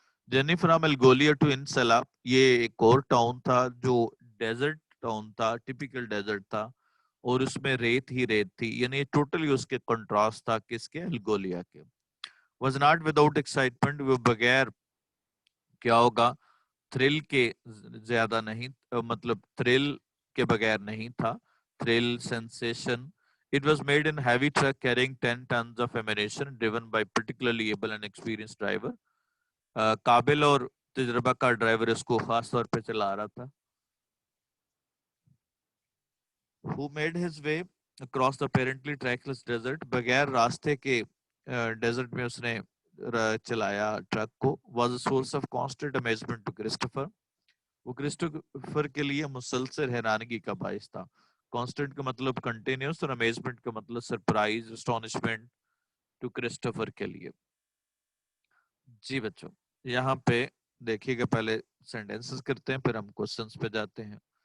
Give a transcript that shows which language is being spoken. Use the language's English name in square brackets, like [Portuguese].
[English] journey from الگولیا to انسلا, [Urdu] یہ ایک اور ٹاؤن تھا جو ڈیزرٹ ٹاؤن تھا, ٹپیکل ڈیزرٹ تھا, اور اس میں ریت ہی ریت تھی, یعنی ٹوٹلی اس کے کنٹراسٹ تھا کس کے, الگولیا کے. [English] was not without excitement, [Urdu] وہ بغیر کیا ہوگا تھرل کے زیادہ نہیں, مطلب تھرل کے بغیر نہیں تھا, thrill sensation. [English] It was made in heavy truck carrying 10 tons of ammunition driven by particularly able and experienced driver. [Urdu] قابل اور تجربہ کا ڈرائیور اس کو خاص طور پہ چلا رہا تھا. [English] Who made his way across the apparently trackless desert, [Urdu] بغیر راستے کے ڈیزرٹ میں اس نے چلایا ٹرک کو. [English] Was a source of constant amazement to Christopher. [Urdu] وہ کرسٹوفر کے لیے مسلسل حیرانگی کا باعث تھا. کانسٹنٹ کا مطلب کنٹینیوس, اور امیزمنٹ کا مطلب سرپرائز, اسٹونشمنٹ ٹو کرسٹوفر کے لیے. جی بچوں, یہاں پہ دیکھیے گا, پہلے سینٹینسز کرتے ہیں پھر ہم کوسچنز پہ جاتے ہیں.